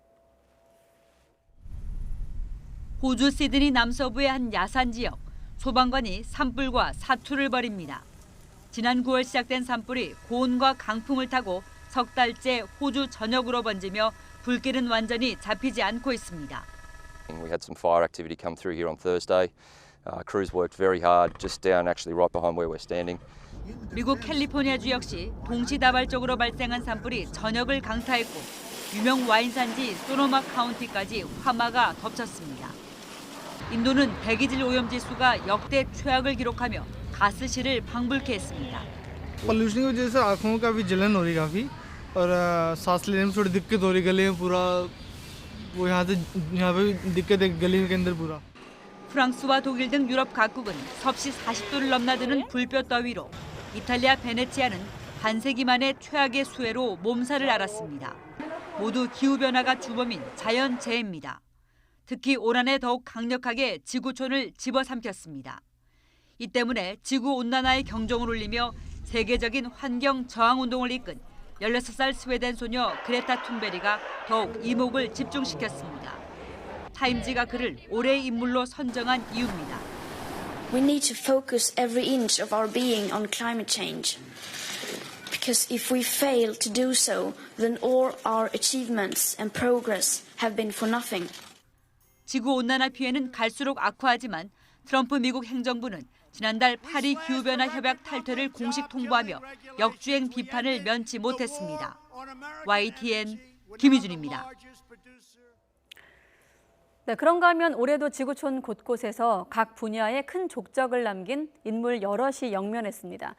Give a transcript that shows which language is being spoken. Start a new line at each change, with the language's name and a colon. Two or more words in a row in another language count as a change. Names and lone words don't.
Korean: 호주 시드니 남서부의 한 야산 지역, 소방관이 산불과 사투를 벌입니다. 지난 9월 시작된 산불이 고온과 강풍을 타고 석 달째 호주 전역으로 번지며 불길은 완전히 잡히지 않고 있습니다.
English: We had some fire activity come through here on Thursday. Crews worked very hard just down actually right behind where we're standing.
Korean: 미국 캘리포니아주 역시 동시다발적으로 발생한 산불이 전역을 강타했고 유명 와인 산지 소노마 카운티까지 화마가 덮쳤습니다. 인도는 대기질 오염 지수가 역대 최악을 기록하며 가스실을 방불케 했습니다.
Hindi: पोल्यूशन की वजह से आँखों में काफ़ी जलन हो रही काफ़ी और सांस लेने में थोड़ी दिक्कत हो रही गले में पूरा वो यहाँ पे दिक्कत है गले के अंदर पूरा.
Korean: 프랑스와 독일 등 유럽 각국은 섭씨 40도를 넘나드는 불볕 더위로 이탈리아 베네치아는 반세기 만에 최악의 수해로 몸살을 앓았습니다. 모두 기후변화가 주범인 자연재해입니다. 특히 올 한해 더욱 강력하게 지구촌을 집어삼켰습니다. 이 때문에 지구온난화의 경종을 울리며 세계적인 환경 저항운동을 이끈 16살 스웨덴 소녀 그레타 툰베리가 더욱 이목을 집중시켰습니다. 타임지가 그를 올해의 인물로 선정한 이유입니다.
English: We need to focus every inch of our being on climate change. Because if we fail to do so, then all our achievements and progress have been for nothing.
Korean: 지구온난화 피해는 갈수록 악화하지만 트럼프 미국 행정부는 지난달 파리 기후변화 협약 탈퇴를 공식 통보하며 역주행 비판을 면치 못했습니다. YTN 김희준입니다. 네, 그런가 하면 올해도 지구촌 곳곳에서 각 분야에 큰 족적을 남긴 인물 여럿이 영면했습니다.